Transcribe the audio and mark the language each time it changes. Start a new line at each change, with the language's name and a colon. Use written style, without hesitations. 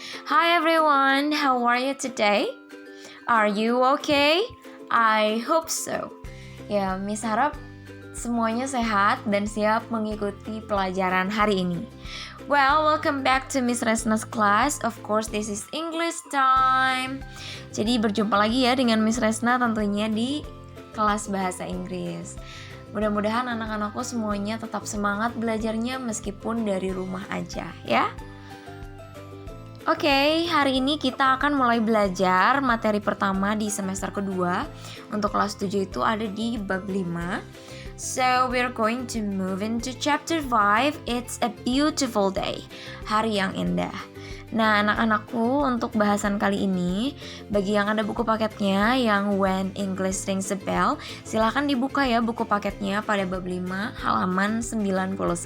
English: Hi everyone, how are you today? Are you okay? I hope so.
Indonesian: Ya, Miss harap semuanya sehat dan siap mengikuti pelajaran hari ini.
English: Well, welcome back to Miss Resna's class. Of course, this is English time.
Indonesian: Jadi berjumpa lagi ya dengan Miss Resna tentunya di kelas bahasa Inggris. Mudah-mudahan anak-anakku semuanya tetap semangat belajarnya meskipun dari rumah aja ya. Oke, hari ini kita akan mulai belajar materi pertama di semester kedua. Untuk kelas 7 itu ada di bab 5.
English: So, we're going to move into chapter 5. It's a beautiful day.
Indonesian: Hari yang indah. Nah, anak-anakku, untuk bahasan kali ini, bagi yang ada buku paketnya yang When English Rings a Bell, silahkan dibuka ya buku paketnya pada bab 5 halaman 99.